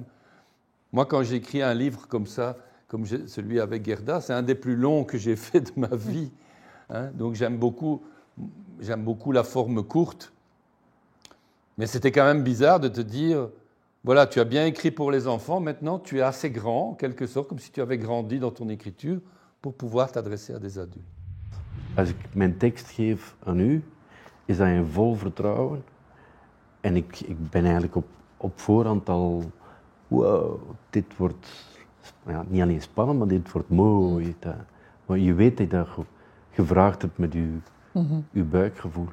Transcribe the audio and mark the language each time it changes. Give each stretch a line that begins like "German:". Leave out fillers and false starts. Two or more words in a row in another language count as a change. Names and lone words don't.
French: Moi, quand j'écris un livre comme ça, comme celui avec Gerda, c'est un des plus longs que j'ai fait de ma vie. Hein? Donc j'aime beaucoup la forme courte. Mais c'était quand même bizarre de te dire, voilà, tu as bien écrit pour les enfants, maintenant tu es assez grand, en quelque sorte, comme si tu avais grandi dans ton écriture, pour pouvoir t'adresser à des adultes.
Dutch: Als ik mijn tekst geef aan u, is dat in vol vertrouwen. En ik ben eigenlijk op voorhand al, wow, dit wordt niet alleen spannend, maar dit wordt mooi. Maar je weet dat je dat gevraagd hebt met uw buikgevoel.